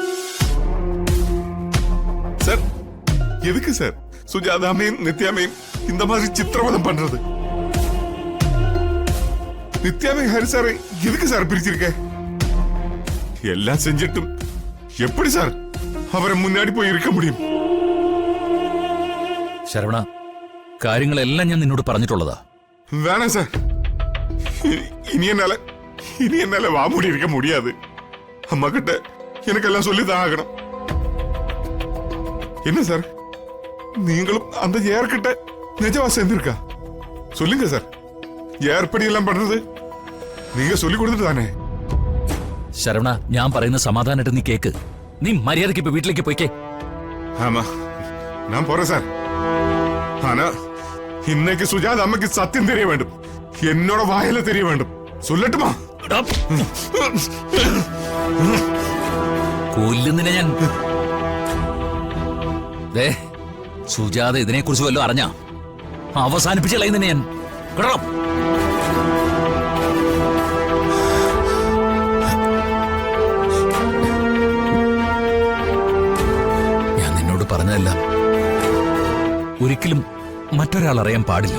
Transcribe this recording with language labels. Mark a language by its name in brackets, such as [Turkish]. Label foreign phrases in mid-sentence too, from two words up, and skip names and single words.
[Tamil] சார், எதுக்கு சார் சுஜாதாமையும் நித்யாமையும் இந்த மாதிரி சித்திரவதம் பண்றது? நித்யாமை ஹரி சாரை எதுக்கு சார் பிரிச்சிருக்க? எல்லாம் செஞ்சிட்டும் எப்படி சார் அவரை முன்னாடி போய் இருக்க முடியும்? [Malayalam] ശരവണ, കാര്യങ്ങളെല്ലാം ഞാൻ നിന്നോട് പറഞ്ഞിട്ടുള്ളതാ. [Tamil] வேணாம் சார். இனி என்னால வா மூடி இருக்க முடியாது. அம்மா கிட்ட எனக்கெல்லாம் சொல்லிதான் ஆகணும். என்ன சார், நீங்களும் அந்த ஏர்கிட்ட நிஜமா சேர்ந்திருக்கா? சொல்லுங்க சார், ஏற்படி எல்லாம் பண்றது நீங்க சொல்லி கொடுத்துட்டு தானே? [Malayalam] ശരവണ, ഞാൻ പറയുന്ന സമാധാനമായിട്ട് നീ കേക്ക്. നീ മര്യാദയ്ക്ക് ഇപ്പൊ വീട്ടിലേക്ക് പോയിക്കേ. [Tamil] ஆமா, நான் போறேன் சார். ஆனா இன்னைக்கு சுஜாத அம்மைக்கு சத்தியம் தெரிய வேண்டும். என்னோட வாயில தெரிய வேண்டும். சொல்லட்டுமா? [Malayalam] കൊല്ലുന്നിനെ ഞാൻ. സുജാത ഇതിനെ കുറിച്ച് വല്ലതും അറിഞ്ഞ അവസാനിപ്പിച്ച് കളയുന്നതിനെ ഞാൻ. കേട്ടോ? ഞാൻ നിന്നോട് പറഞ്ഞതല്ല, ഒരിക്കലും മറ്റൊരാൾ അറിയാൻ പാടില്ല.